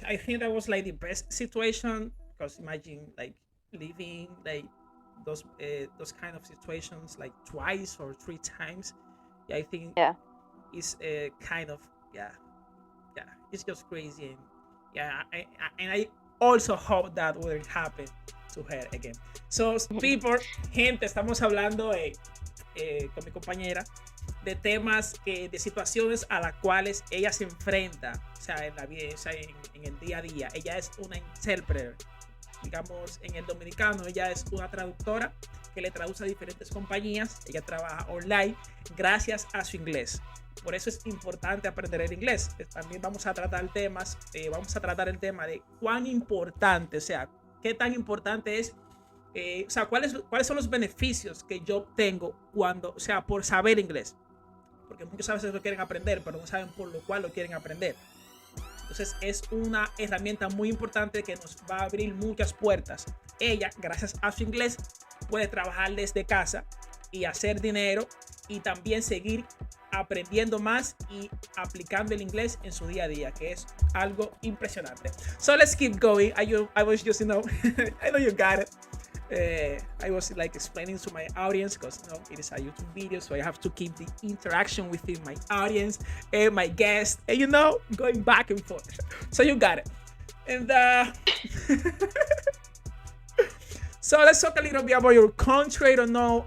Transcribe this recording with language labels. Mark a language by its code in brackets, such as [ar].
[en] I think that was like the best situation, because imagine like living like those kind of situations like twice or three times. Yeah, I think yeah. it's kind of, yeah, yeah. It's just crazy, and yeah, and I also hope that wouldn't happen to her again. So people, [es] gente, estamos hablando con mi compañera de temas, de situaciones a las cuales ella se enfrenta, o sea, en la vida, o sea, en el día a día. Ella es una intérprete, digamos, en el dominicano, ella es una traductora que le traduce a diferentes compañías. Ella trabaja online gracias a su inglés. Por eso es importante aprender el inglés. También vamos a tratar el tema de cuán importante, o sea, qué tan importante es, o sea, cuáles son los beneficios que yo obtengo cuando, o sea, por saber inglés. Porque muchos a veces lo quieren aprender, pero no saben por lo cual lo quieren aprender. Entonces es una herramienta muy importante que nos va a abrir muchas puertas. Ella, gracias a su inglés, puede trabajar desde casa y hacer dinero y también seguir aprendiendo más y aplicando el inglés en su día a día, que es algo impresionante. [en] So let's keep going. I was just, I know you got it. I was like explaining to my audience because it is a YouTube video, so I have to keep the interaction within my audience and my guest, and going back and forth. So you got it. And so let's talk a little bit about your country. I don't know.